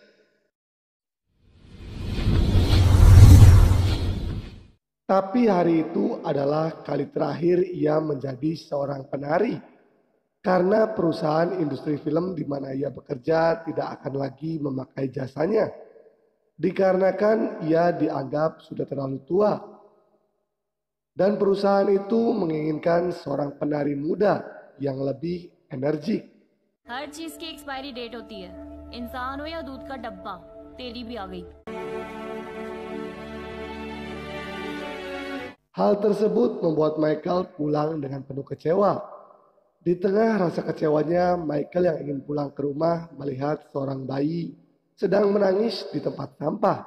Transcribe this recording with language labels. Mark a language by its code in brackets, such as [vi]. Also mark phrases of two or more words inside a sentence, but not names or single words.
[id] Tapi hari itu adalah kali terakhir ia menjadi seorang penari, karena perusahaan industri film di mana ia bekerja tidak akan lagi memakai jasanya, dikarenakan ia dianggap sudah terlalu tua. Dan perusahaan itu menginginkan seorang penari muda yang lebih energik. [hi] हर चीज की [en] expiry date [hi] होती है, इंसान हो या दूध का डब्बा, तेरी भी आ गई। [id] Hal tersebut membuat Michael pulang dengan penuh kecewa. Di tengah rasa kecewanya, Michael yang ingin pulang ke rumah melihat seorang bayi sedang menangis di tempat sampah.